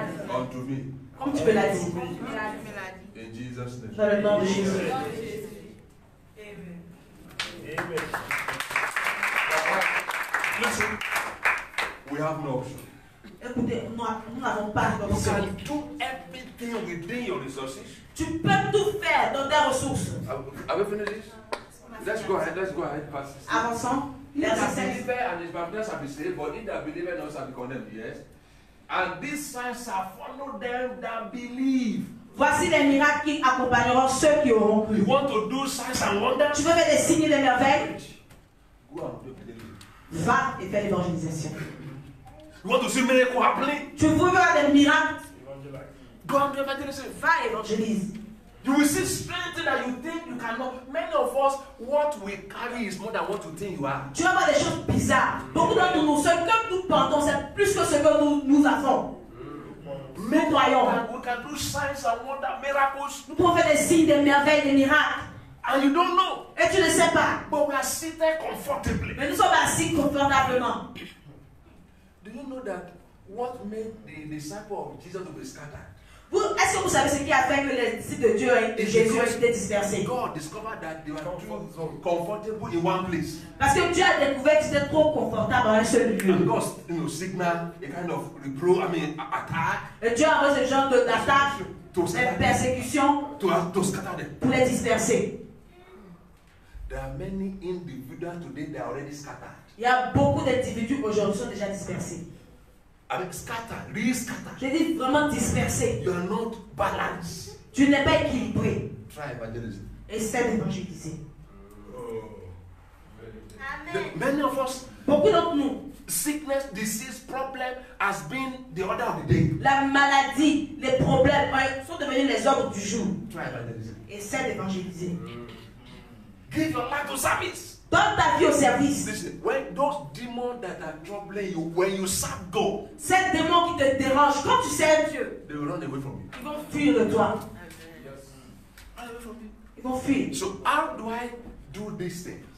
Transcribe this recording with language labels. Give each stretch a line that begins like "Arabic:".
English: unto me.
French: Comme tu me l'as dit.
English: In Jesus' name.
French: Dans le nom de Jésus.
English: Listen, we have no option.
French: Écoutez, nous n'avons pas
English: You
French: d'option.
English: can do everything within your resources.
French: Tu peux tout faire dans tes ressources.
English: Have we finished this? Let's go ahead. Let's go ahead. Pass this.
French: Avançons.
English: He
French: Verset
English: that 16. believeth and is baptized shall be saved, but he that believeth not shall be condemned. Yes. And these signs shall follow them that believe.
French: Voici les miracles qui accompagneront ceux qui auront cru.
English: You want to do signs and wonders?
French: Tu veux faire des signes et des merveilles?
English: Go and do it.
French: Va et fais l'évangélisation.
English: You want to see miracle happening?
French: Tu veux voir des miracles?
English: Go and do evangelism.
French: Va et évangélise.
English: You will see strength that you think you cannot. Many of us, what we carry is more than what you think you are.
French: Tu vas voir des choses bizarres. Beaucoup d'entre nous, ce que nous portons, c'est plus que ce que nous avons. Nous croyons.
English: We can do signs and wonder miracles,
French: Nous pouvons faire des signes, des merveilles, des miracles.
English: and you don't know.
French: Et tu ne sais pas.
English: But we are seated comfortably.
French: Mais nous sommes assis confortablement.
English: Do you know that what made the disciple of Jesus to be scattered?
French: Est-ce que vous savez ce qui a fait que les disciples de Dieu de Jésus ont été dispersés?
English: God discovered that they were too comfortable in one place.
French: Parce que Dieu a découvert qu'ils étaient trop confortables dans un seul lieu.
English: And God, signal a kind of attack
French: Et Dieu a envoyé ce genre d'attaque,
English: to
French: de
English: scatter them.
French: persécution
English: To scatter them.
French: pour les disperser.
English: There are many individuals today that are already scattered.
French: Il y a beaucoup d'individus aujourd'hui qui sont déjà dispersés.
English: I mean, scattered, really scattered.
French: J'ai dit vraiment dispersés.
English: You are not balanced.
French: Tu n'es pas équilibré.
English: Try evangelism.
French: Essaie d'évangéliser.
English: Many of us,
French: Beaucoup d'entre nous,
English: sickness, disease, problem has been the order of the day.
French: la maladie, les problèmes sont devenus les ordres du jour.
English: Try evangelism.
French: Essaie d'évangéliser.
English: Give your life to service.
French: Donne ta vie au service.
English: Listen, when those demons that are troubling you, when you serve God,
French: Ces démons qui te dérangent, quand tu sers Dieu,
English: they will run away from you.
French: ils vont fuir de toi.
English: Run away from you.
French: Ils vont fuir.
English: So how do I do these things?